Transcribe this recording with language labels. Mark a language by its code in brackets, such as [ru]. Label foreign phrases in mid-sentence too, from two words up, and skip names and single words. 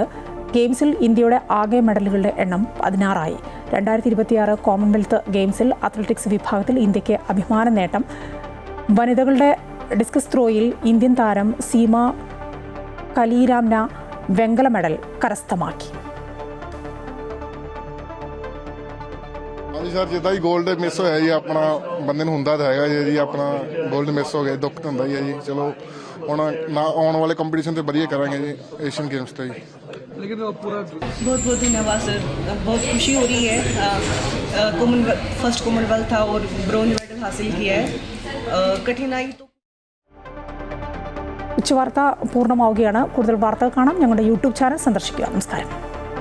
[ml] ഗെയിംസിൽ ഇന്ത്യയുടെ ആകെ മെഡലുകളുടെ എണ്ണം 16 ആയി. 2026 കോമൺവെൽത്ത് ഗെയിംസിൽ അത്ലറ്റിക്സ് വിഭാഗത്തിൽ ഇന്ത്യക്ക് അഭിമാന നേട്ടം. വനിതകളുടെ [en] discus throw [ml] ഇന്ത്യൻ താരം സീമ കലീരാംന വെങ്കല മെഡൽ കരസ്ഥമാക്കി. [pa] ਹਾਂਜੀ ਸਰ, ਜਿੱਦਾਂ ਹੀ [en] gold miss [pa] ਹੋਇਆ ਜੀ, ਆਪਣਾ ਬੰਦੇ ਨੂੰ ਹੁੰਦਾ ਤਾਂ ਹੈਗਾ ਜੀ ਆਪਣਾ [en] gold miss [pa] ਹੋ ਗਿਆ, ਦੁੱਖ ਤਾਂ ਹੁੰਦਾ ਹੀ ਹੈ ਜੀ। ਚਲੋ ਹੁਣ ਨਾ ਆਉਣ ਵਾਲੇ ਕੰਪੀਟੀਸ਼ਨ ਤੇ ਵਧੀਆ ਕਰਾਂਗੇ ਜੀ, [en] Asian Games [pa] ਤੇ ਜੀ। [hi] लेकिन पूरा बहुत बहुत धन्यवाद सर, बहुत खुशी हो रही है। फर्स्ट कॉमनवेल्थ था और [en] bronze medal [hi] हासिल किया है। कठिनाई तो [ml] ഉച്ചവാർത്ത പൂർണ്ണമാവുകയാണ്. കൂടുതൽ വാർത്തകൾ കാണാം ഞങ്ങളുടെ യൂട്യൂബ് ചാനൽ സന്ദർശിക്കുക. നമസ്കാരം.